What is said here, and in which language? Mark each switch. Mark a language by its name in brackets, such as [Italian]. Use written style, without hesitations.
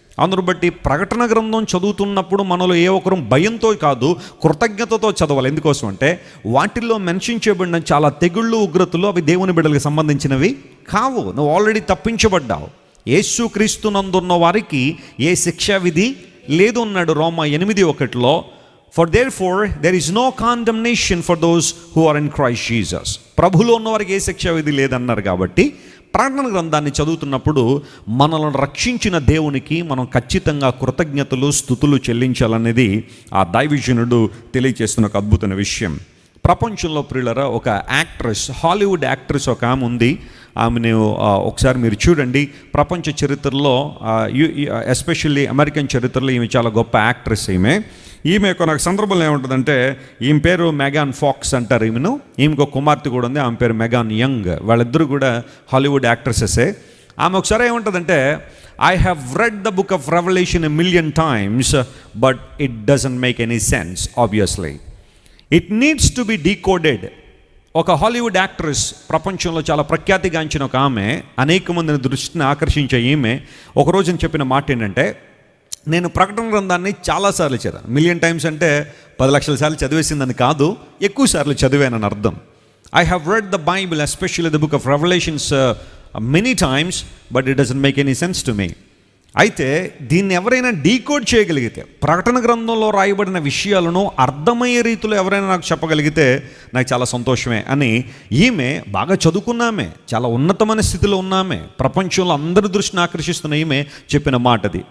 [Telugu] అందును బట్టి ప్రకటన గ్రంథం చదువుతున్నప్పుడు మనలో ఏ ఒక్కరు భయంతో కాదు, కృతజ్ఞతతో చదవాలి. ఎందుకోసం అంటే వాటిల్లో మెన్షన్ చేయబడిన చాలా తెగుళ్ళు, ఉగ్రతలు అవి దేవుని బిడ్డలకు సంబంధించినవి కావు. నువ్వు ఆల్రెడీ తప్పించబడ్డావు. యేసుక్రీస్తునందున్న వారికి ఏ శిక్షా విధి లేదు అన్నాడు రోమా 8:1. [English] For therefore there is no condemnation for those who are in Christ Jesus. [Telugu] ప్రభులో ఉన్నవారికి ఏ శిక్ష విధి లేదన్నారు కాబట్టి ప్రకటన గ్రంథాన్ని చదువుతున్నప్పుడు మనల్ని రక్షించిన దేవునికి మనం ఖచ్చితంగా కృతజ్ఞతలు స్తుతులు చెల్లించాలనేది ఆ దైవజనుడు తెలియజేస్తున్న ఒక అద్భుతమైన విషయం. ప్రపంచంలో ప్రియులరా ఒక యాక్ట్రెస్, హాలీవుడ్ యాక్ట్రెస్ ఒక ఆమె ఉంది. ఆమెను ఒకసారి మీరు చూడండి. ప్రపంచ చరిత్రలో ఎస్పెషల్లీ అమెరికన్ చరిత్రలో ఈమె చాలా గొప్ప యాక్ట్రెస్. ఈమె ఒక సందర్భంలో ఏముంటుందంటే, ఈమె పేరు మెగాన్ ఫాక్స్ అంటారు. ఈమెకు ఒక కుమార్తె కూడా ఉంది, ఆమె పేరు మెగాన్ యంగ్. వాళ్ళిద్దరూ కూడా హాలీవుడ్ యాక్ట్రెసెసే. ఆమె ఒకసారి ఏముంటుందంటే, [English] I have read the book of Revelation 1,000,000 times, but it doesn't make any sense, obviously. It needs to be decoded. [Telugu] ఒక హాలీవుడ్ యాక్ట్రెస్, ప్రపంచంలో చాలా ప్రఖ్యాతిగాంచిన ఒక ఆమె, అనేక మందిని దృష్టిని ఆకర్షించే ఈమె ఒక రోజున చెప్పిన మాట ఏంటంటే, నేను ప్రకటన గ్రంథాన్ని చాలాసార్లు చదివాను. [English] 1,000,000 times [Telugu] అంటే 10 లక్షల సార్లు చదివేసిందని కాదు, ఎక్కువ సార్లు చదివానని అర్థం. [English] I have read the Bible, especially the book of Revelations, many times, but it doesn't make any sense to me. [Telugu] అయితే దీన్ని ఎవరైనా డీకోడ్ చేయగలిగితే, ప్రకటన గ్రంథంలో రాయబడిన విషయాలను అర్థమయ్యే రీతిలో ఎవరైనా నాకు చెప్పగలిగితే నాకు చాలా సంతోషమే అని ఈమె బాగా చదువుకున్నామే, చాలా ఉన్నతమైన స్థితిలో ఉన్నామే, ప్రపంచంలో అందరి దృష్టిని ఆకర్షిస్తున్న ఈమె చెప్పిన మాట అది.